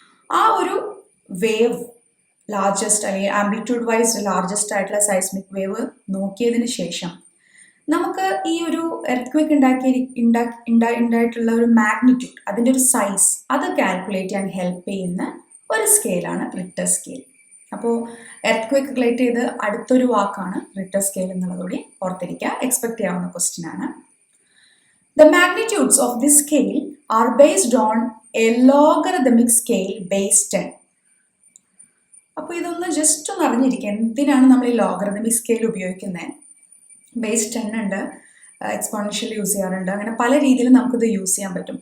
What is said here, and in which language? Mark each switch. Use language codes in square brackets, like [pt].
[ml] ആ ഒരു wave largest അല്ലെങ്കിൽ ആംപ്ലിറ്റ്യൂഡ് വൈസ് ലാർജസ്റ്റ് ആയിട്ടുള്ള സൈസ്മിക് വേവ് നോക്കിയതിന് ശേഷം നമുക്ക് ഈ ഒരു എർത്ത്ക്വേക്ക് ഉണ്ടായിട്ടുള്ള ഒരു മാഗ്നിറ്റ്യൂഡ്, അതിൻ്റെ ഒരു സൈസ്, അത് കാൽക്കുലേറ്റ് ചെയ്യാൻ ഹെൽപ്പ് ചെയ്യുന്ന ഒരു സ്കെയിലാണ് റിക്ടർ സ്കെയിൽ. അപ്പോൾ എർത്ത്ക്വേക്ക് റിലേറ്റ് ചെയ്ത് അടുത്തൊരു വാക്കാണ് റിക്ടർ സ്കെയിൽ എന്നുള്ളതുകൂടി ഓർത്തിരിക്കുക. എക്സ്പെക്ട് ചെയ്യാവുന്ന ക്വസ്റ്റ്യൻ ആണ്. [en] The magnitudes of this scale are based on a logarithmic scale base 10. [ml] അപ്പോൾ ഇതൊന്ന് ജസ്റ്റ് ഒന്ന് അറിഞ്ഞിരിക്കുക, എന്തിനാണ് നമ്മൾ ഈ ലോഗറിതമിക് സ്കെയിൽ ഉപയോഗിക്കുന്നത്. ബേസ് 10 ഉണ്ട്, എക്സ്പോണൻഷ്യൽ യൂസ് ചെയ്യാറുണ്ട്, അങ്ങനെ പല രീതിയിൽ നമുക്കിത് യൂസ് ചെയ്യാൻ പറ്റും.